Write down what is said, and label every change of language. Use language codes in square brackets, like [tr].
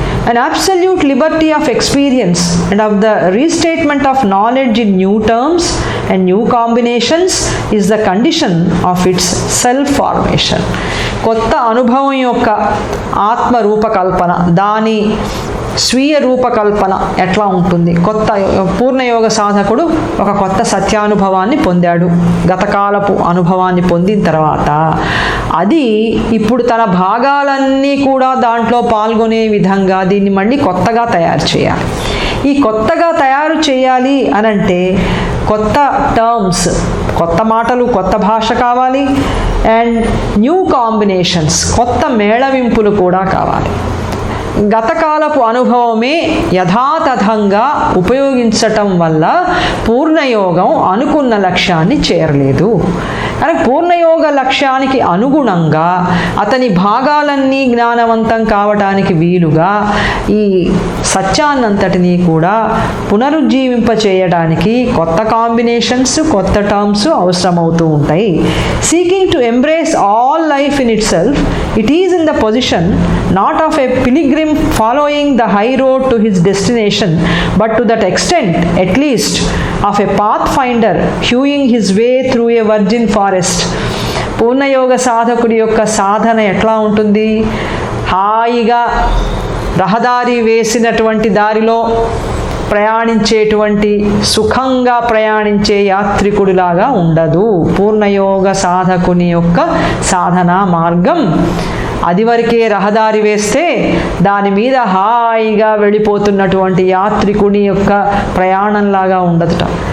[en] An absolute liberty of experience and of the restatement of knowledge in new terms and new combinations is the condition of its self-formation. [te] కొత్త అనుభవం యొక్క ఆత్మ రూపకల్పన, దాని స్వీయ రూపకల్పన ఎట్లా ఉంటుంది? కొత్త పూర్ణయోగ సాధకుడు ఒక కొత్త సత్యానుభవాన్ని పొందాడు. గతకాలపు అనుభవాన్ని పొందిన తర్వాత అది ఇప్పుడు తన భాగాలన్నీ కూడా దాంట్లో పాల్గొనే విధంగా దీన్ని మళ్ళీ కొత్తగా తయారు చేయాలి. ఈ కొత్తగా తయారు చేయాలి అనంటే కొత్త టర్మ్స్, కొత్త మాటలు, కొత్త భాష కావాలి. [en] and new combinations, [te] కొత్త మేళవింపులు కూడా కావాలి. గతకాలపు అనుభవమే యథాతథంగా ఉపయోగించటం వల్ల పూర్ణయోగం అనుకున్న లక్ష్యాన్ని చేరలేదు. కానీ పూర్ణయోగ లక్ష్యానికి అనుగుణంగా అతని భాగాలన్నీ జ్ఞానవంతం కావటానికి వీలుగా ఈ సత్యాన్నంతటినీ కూడా పునరుజ్జీవింపచేయడానికి కొత్త కాంబినేషన్స్, కొత్త టర్మ్స్ అవసరమవుతూ ఉంటాయి. [en] Seeking to embrace all life in itself, it is in the position not of a pilgrim following the high road to his destination, but to that extent at least of a pathfinder hewing his way through a virgin forest. [te] పూర్ణయోగ సాధకుడి యొక్క సాధన ఎట్లా ఉంటుంది? హాయిగా రహదారి వేసినటువంటి దారిలో ప్రయాణించేటువంటి, సుఖంగా ప్రయాణించే యాత్రికుడిలాగా ఉండదు. పూర్ణయోగ సాధకుని యొక్క సాధనా మార్గం అది వరకే రహదారి వేస్తే దాని మీద హాయిగా వెళ్ళిపోతున్నటువంటి యాత్రికుని యొక్క ప్రయాణంలాగా ఉండదుట.